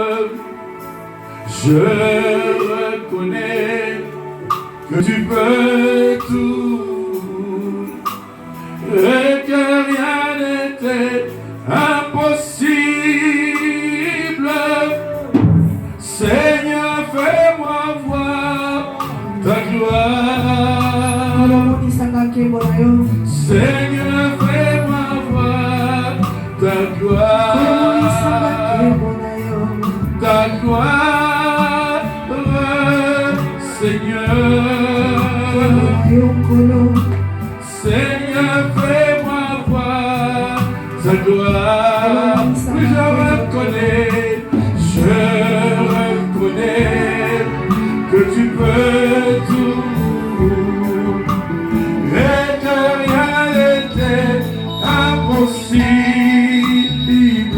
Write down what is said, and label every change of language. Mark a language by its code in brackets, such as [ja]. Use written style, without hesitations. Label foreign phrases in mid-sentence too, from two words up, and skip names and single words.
[fr] Je reconnais que tu peux tout et que rien n'était impossible. Seigneur, fais-moi voir ta gloire. [ln] olomonisanga nkembo na yo. [fr] Seigneur, fais-moi voir ta [ln] olomonisanga [fr] gloire. [ln] nkembo na yo. [fr] Ta gloire, Seigneur. [ln] na yo nkolo. [fr] Seigneur, fais-moi voir ta gloire. Oui, je reconnais que tu peux tout et que rien n'était impossible.